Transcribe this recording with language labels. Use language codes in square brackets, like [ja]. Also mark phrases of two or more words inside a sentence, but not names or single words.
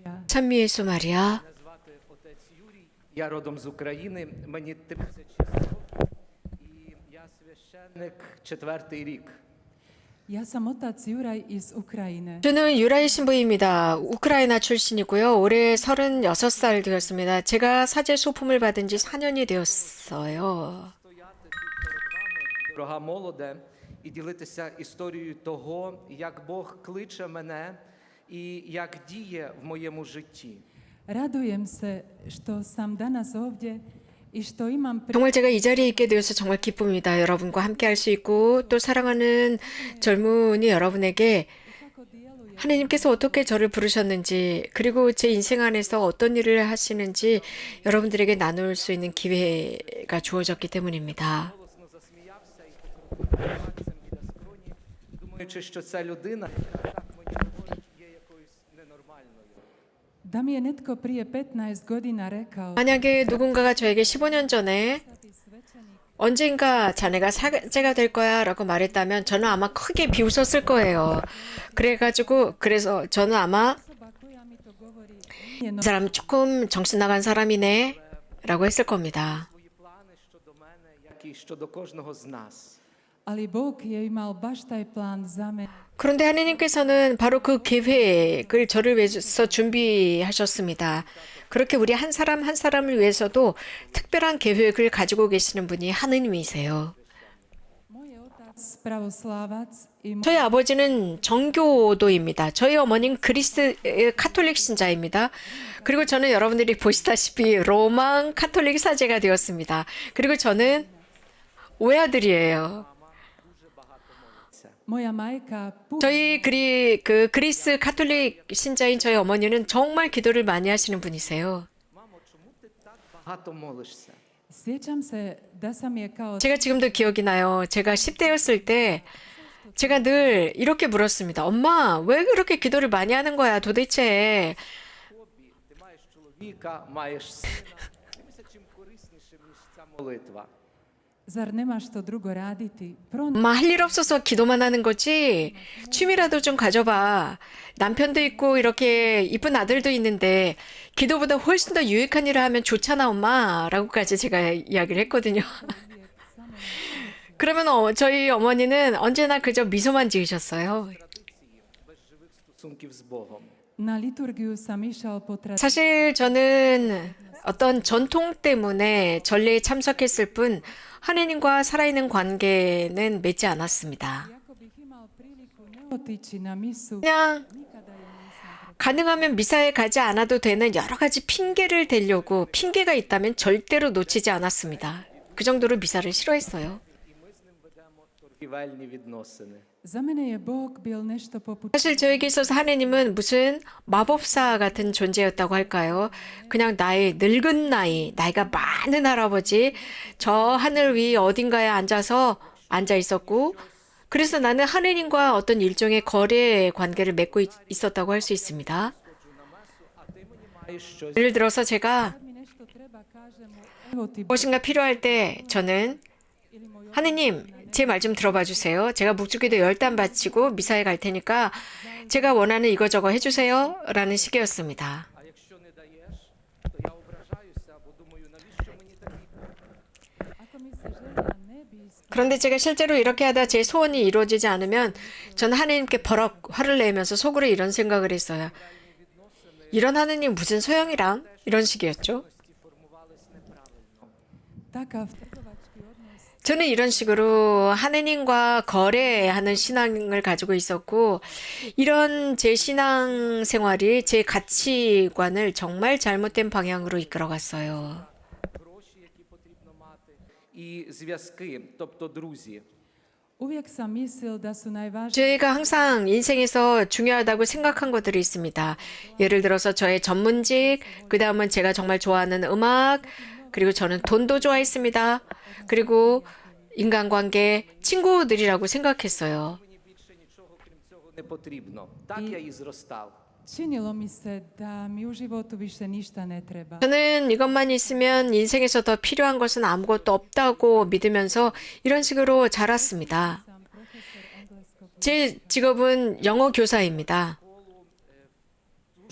[ko] 찬미 예수 마리아. [uk] Мене звати отець Юрій. Я родом з України. Мені 36 років і я священник четвертий рік. [hr] Ja sam otac Juraj iz Ukrajine. [ko] 저는 유라이 신부입니다. 우크라이나 출신이고요. 올해 36살 되었습니다. 제가 사제 소품을 받은 지 4년이 되었어요. [uk] Стояти тут перед вами, дорога молоде, і ділитися історією того, як Бог кличе мене і як діє в моєму житті. [hr] Radujem se što sam danas ovdje i što imam [ko] 정말 제가 이 자리에 있게 되어서 정말 기쁩니다. 여러분과 함께 할 수 있고 또 사랑하는 젊은이 여러분에게 [hr] kako djeluje [ko] 하나님께서 어떻게 저를 부르셨는지 그리고 제 인생 안에서 어떤 일을 하시는지 여러분들에게 나눌 수 있는 기회가 주어졌기 때문입니다. [uk] Голосно засміявся і покрутив пальцем біля скроні, думаючи, що ця людина, яка так мені говорить, є якоюсь ненормальною. [hr] da mi je netko prije 15 godina rekao [ko] 만약에 누군가가 저에게 15년 전에 [hr] "Ti svećenik", [ko] 언젠가 자네가 사제가 될 거야 라고 말했다면 저는 아마 크게 비웃었을 거예요. 그래서 저는 아마 [hr] osoba koja mi to govori nije [ko] 이 사람 조금 정신 나간 사람이네 라고 했을 겁니다. [uk] Свої плани щодо мене, як і щодо кожного з нас. [hr] ali Bog je imao baš taj plan za mene. [ko] 그런데 하느님께서는 바로 그 계획을 저를 위해서 준비하셨습니다. 그렇게 우리 한 사람 한 사람을 위해서도 특별한 계획을 가지고 계시는 분이 하느님이세요. [hr] Moj je otac pravoslavac i [ko] 저희 아버지는 정교도입니다. 저희 어머니는 카톨릭 신자입니다. 그리고 저는 여러분들이 보시다시피 로만 카톨릭 사제가 되었습니다. 그리고 저는 외아들이에요. [hr] moja majka [ko] 저희 그리스 카톨릭 신자인 저희 어머니는 정말 기도를 많이 하시는 분이세요. [uk] Мамо, чому ти так багато молишся? [hr] Sjećam se da sam je kao [ko] 제가 지금도 기억이 나요. 제가 10대였을 때 제가 늘 이렇게 물었습니다. 엄마, 왜 그렇게 기도를 많이 하는 거야, 도대체? [uk] Хобі, ти маєш чоловіка, маєш сина. Дивися, чим кориснішим, ніж ця молитва. [hr] zar nemaš što drugo raditi? Pronađi [ko] 엄마, 할 일 없어서 기도만 하는 거지? 취미라도 좀 가져봐. 남편도 있고 이렇게 이쁜 아들도 있는데 기도보다 훨씬 더 유익한 일을 하면 좋잖아, 엄마. 라고까지 제가 이야기를 했거든요. 그러면 저희 어머니는 언제나 그저 미소만 지으셨어요. [uk] Традиції без живих стосунків з Богом. [hr] na liturgiju sam išao po tradiciji. [ko] 사실 저는 어떤 전통 때문에 전례에 참석했을 뿐 하느님과 살아있는 관계는 맺지 않았습니다. [hr] Iako bih imao priliku ne otići na misu, [ko] 그냥 [hr] nikada je nisam [ko] 가능하면 미사에 가지 않아도 되는 여러 가지 핑계를 대려고 핑계가 있다면 절대로 놓치지 않았습니다. 그 정도로 미사를 싫어했어요. [uk] І ми з ним ведемо торгівельні відносини. [hr] Za mene je Bog bil nešto poput [ko] 사실 저에게 있어서 하느님은 무슨 마법사 같은 존재였다고 할까요? 그냥 나의 늙은 나이가 많은 할아버지, 저 하늘 위 어딘가에 앉아 있었고, 그래서 나는 하느님과 어떤 일종의 거래 관계를 맺고 있었다고 할 수 있습니다. [uk] А ти мені маєш щось. [ko] 예를 들어서 제가 [hr] kad mi nešto treba kažem mu, evo ti [ko] 무엇인가 필요할 때 저는 [hr] ili moj [ko] 하느님, 제 말 좀 들어봐 주세요. 제가 묵주기도 10단 바치고 미사에 갈 테니까 제가 원하는 이거저거 해주세요. 라는 식이었습니다. [uk] А якщо не даєш, то я ображаюся, бо думаю, навіщо мені такі? [hr] ako mi se želja ne bi [ko] 그런데 제가 실제로 이렇게 하다 제 소원이 이루어지지 않으면 저는 하느님께 버럭 화를 내면서 속으로 이런 생각을 했어요. 이런 하느님 무슨 소용이랑? 이런 식이었죠. [uk] формувались неправильно. [hr] takav trgovački odnos [ko] 저는 이런 식으로 하느님과 거래하는 신앙을 가지고 있었고 이런 제 신앙 생활이 제 가치관을 정말 잘못된 방향으로 이끌어갔어요. [uk] Гроші, які потрібно мати, і зв'язки, тобто друзі. [hr] uvijek sam mislil da su najvažniji [ko] 제가 항상 인생에서 중요하다고 생각한 것들이 있습니다. 예를 들어서 저의 전문직, 그 다음은 제가 정말 좋아하는 음악, 그리고 저는 돈도 좋아했습니다. 그리고 인간관계, 친구들이라고 생각했어요. [uk] Мені більше нічого, крім цього, не потрібно. Так я і зростав. [hr] činilo mi se da mi u životu više ništa ne treba. [ko] 저는 이것만 있으면 인생에서 더 필요한 것은 아무것도 없다고 믿으면서 이런 식으로 자랐습니다. [hr] Sam profesor engleskog [ko] 제 직업은 영어 교사입니다.